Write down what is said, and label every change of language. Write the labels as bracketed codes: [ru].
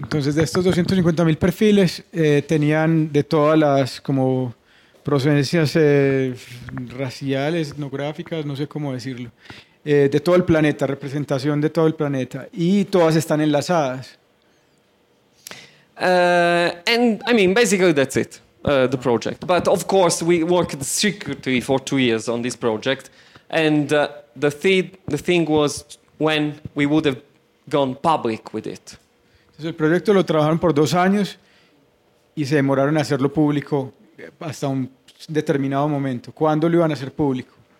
[es] Entonces, de estos 250,000 perfiles, tenían de todas las como procedencias raciales, etnográficas, no sé cómo decirlo, de todo el planeta, representación de todo el planeta, y todas están enlazadas. [en] And I mean, basically that's it, the project. But of course, we worked secretly for 2 years on this project, and the thing was when we would have gone public with it. [es] Entonces el proyecto lo trabajaron por 2 años y se demoraron a hacerlo público hasta un determinado momento. ¿Cuándo lo iban a hacer público?